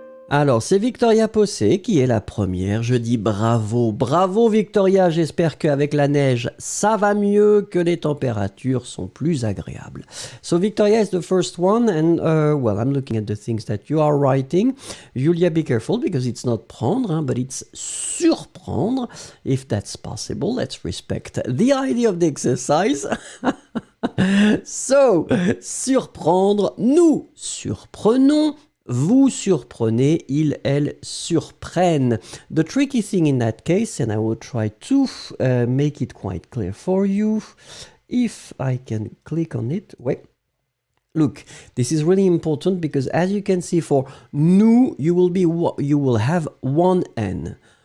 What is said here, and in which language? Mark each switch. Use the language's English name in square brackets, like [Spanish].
[French] Alors, c'est Victoria Possé qui est la première. Je dis bravo, bravo Victoria. J'espère qu'avec la neige, ça va mieux, que les températures sont plus agréables. [English] So Victoria is the first one, and well, I'm looking at the things that you are writing. Julia, be careful because it's not prendre, but it's surprendre. If that's possible, let's respect the idea of the exercise. [French] So, surprendre, nous surprenons, vous surprenez, ils, elles surprennent. [English] The tricky thing in that case, and I will try to make it quite clear for you, if I can click on it, wait. Look, this is really important because as you can see for nous, you will have one N.